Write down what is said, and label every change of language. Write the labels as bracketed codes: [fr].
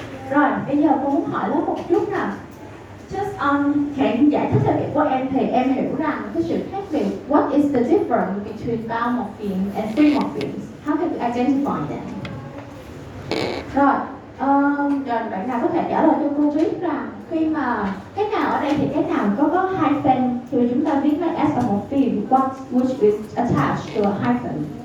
[vi] Rồi, bây giờ cô muốn hỏi lớp một chút nè. Hãy giải thích theo kiểu của em thì em hiểu rằng cái sự khác biệt. [en] What is the difference between vowel morpheme and free morphemes? How can we identify them? [vi] Rồi, bạn nào có thể trả lời cho cô biết rằng khi mà cái nào ở đây thì cái nào có hyphen thì chúng ta viết nó [en] as a morpheme, which is attached to a hyphen.